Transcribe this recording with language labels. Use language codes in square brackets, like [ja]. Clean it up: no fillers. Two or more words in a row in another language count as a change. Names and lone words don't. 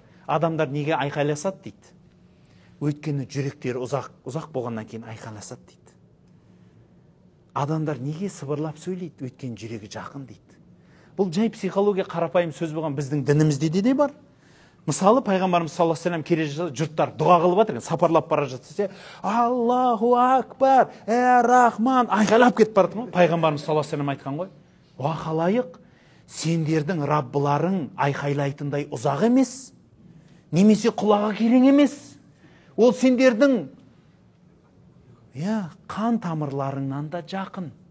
[kk] Адамдар неге айқайласады дейді. Өйткені жүректері ұзақ болғаннан кейін айқайласады дейді. Адамдар неге сыбырлап сөйлейді, өйткені жүрегі жақын дейді. Бұл жай психология қарапайым сөз болған, біздің дінімізде де бар. Мысалы, пайғамбарымыз [ar] صلى الله عليه وسلم [kk] келе жатса, жұрттар дұға қылып жатыр, сапарлап бара жатса, [ar] الله أكبر، رحمن, [kk] айқайлап кетіп бара жатыр. Пайғамбарымыз [ar] صلى الله عليه وسلم [kk] айтқан ғой, уа халайық, сендердің раббыларың айқайлайтындай ұзақ емес, немесе құлағы керең емес. Ол сендердің қан тамырларыңнан да жақын.